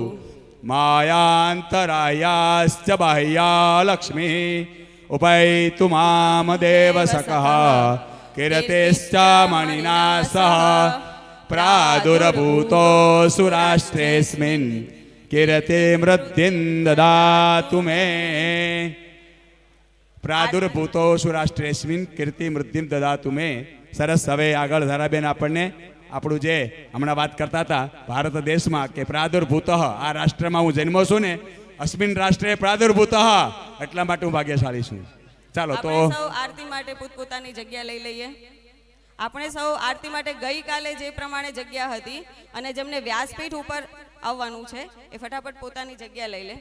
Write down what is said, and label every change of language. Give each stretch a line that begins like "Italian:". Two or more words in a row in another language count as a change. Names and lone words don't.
Sanskrit: मायान्तरायाश्च बाह्या लक्ष्मीः उपैतु मां देवसखः कीर्तेश्च मणिना सह प्रादुर्भूतोऽसु राष्ट्रेऽस्मिन् कीर्ति मृद्धिं ददातु मे प्रादुर्भूतोऽसु राष्ट्रेऽस्मिन् कीर्ति मृद्धिं ददातु मे।
Gujarati: સરસ. હવે આગળ ધારાબેન આપણને આપણું જે હમણાં વાત કરતા હતા ભારત દેશમાં કે પ્રાદુર્ભૂત આ રાષ્ટ્રમાં હું જન્મો છું ને
Sanskrit: अस्मिन राष्ट्रे प्रादुर्भूत
Gujarati: એટલા માટે હું ભાગ્યશાળી છું. ચાલો તો આરતી માટે પોતપોતાની જગ્યા લઈ લઈએ. આપણે સૌ આરતી માટે ગઈકાલે જે પ્રમાણે જગ્યા હતી અને જેમને વ્યાસપીઠ ઉપર આવવાનું છે એ ફટાફટ પોતાની જગ્યા લઈ લે.